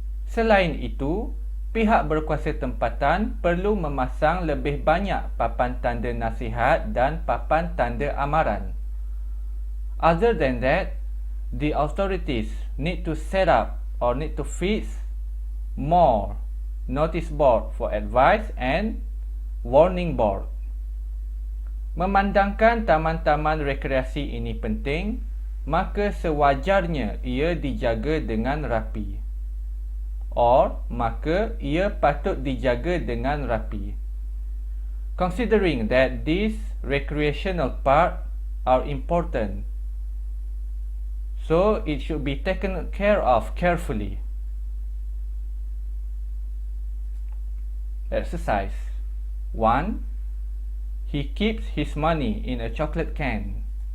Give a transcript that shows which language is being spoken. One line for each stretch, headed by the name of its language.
Malay: Selain itu, pihak berkuasa tempatan perlu memasang lebih banyak papan tanda nasihat dan papan tanda amaran.
English: Other than that, the authorities need to set up or need to fix more notice board for advice and warning board.
Malay: Memandangkan taman-taman rekreasi ini penting, maka sewajarnya ia dijaga dengan rapi. Or, maka ia patut dijaga dengan rapi.
English: Considering that these recreational parks are important, so it should be taken care of carefully. Exercise 1. He keeps his money in a chocolate can.